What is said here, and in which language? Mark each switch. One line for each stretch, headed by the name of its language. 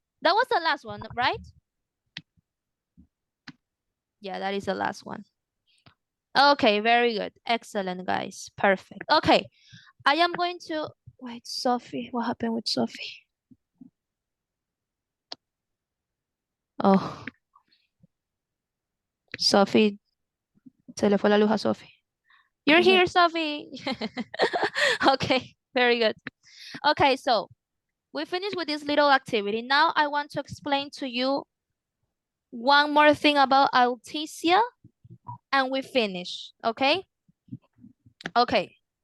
English: That was the last one, right? Yeah, that is the last one. Okay, very good. Excellent, guys. Perfect. Okay, I am going to, wait, Sophie, what happened with Sophie?
Spanish: Oh, Sophie, se le fue la luz a Sophie.
English: You're here, Sophie. Okay, very good. Okay, so we finished with this little activity. Now I want to explain to you one more thing about Alticia and we finish, okay? Okay.